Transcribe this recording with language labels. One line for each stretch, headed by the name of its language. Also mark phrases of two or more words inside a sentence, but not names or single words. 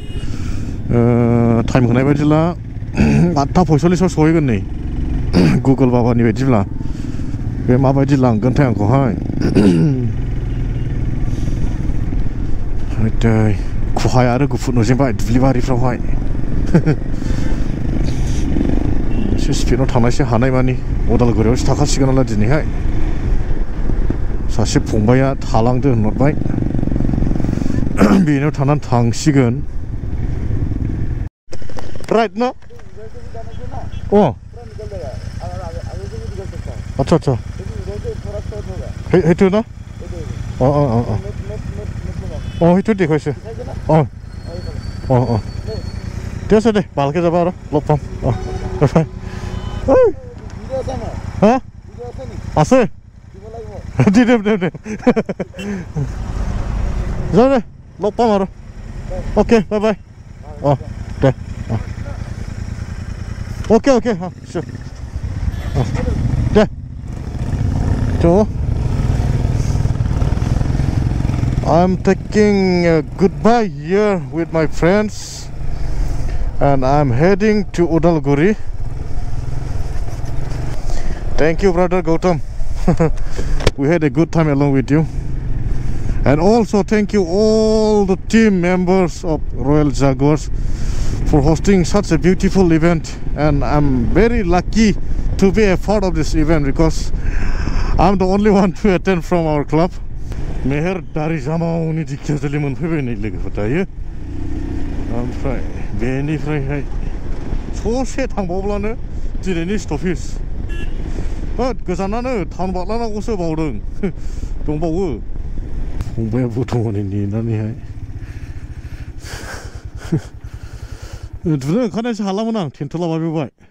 Bodo: टाइम होनाय बायदिब्ला 8टा 45 आव सहैगोन नै गुगोल बाबानि बायदिब्ला बे माबायदि लांगोनथाय आंखौहाय दै खुहाय आरो गुफुर नुजेनबाय दुब्लिबारिफ्रावहाय एसे स्पिडआव थांनायसो हानाय मानि उदालगुरियावसो थाखासिगोन नालाय दिनैहाय सासे फंबाया थालांदो होनहरबाय बेनाव थानानै थांसिगोन राइट ना अ
Hindi: अच्छा अच्छा
Bodo: हेतु ना अ अ अ हेतु देखायसो
Assamese: ঠিক আছে দে ভালকে যাবা আৰু লগ পাম হা আছে দি দে দে যাও দে লগ পাম আৰু অ'কে বাই বাই দে অ'কে অ'কে চিয়'ৰ দে ত'
English: I'm taking a goodbye here with my friends and I'm heading to Udalguri. Thank you brother Gautam. We had a good time along with you. And also thank you all the team members of Royal Jaguars for hosting such a beautiful event, and I'm very lucky to be a part of this event because I'm the only one to attend from our club.
Bodo: मेहर दारि जामावनि दिखियाजुलि मोनफैबाय नै लोगोफोर दायो ओमफ्राय बेनिफ्रायहाय ससे थांबावब्लानो दिनैनि स्टपेज होद गोजानानो टाउन बारलांनांगौसो बावदों दंबावो फंबाया बर्थमानै नेनानैहाय उन्दुनो ओंखारनायसो हालामोन आं टेन्टलाबायबोबाय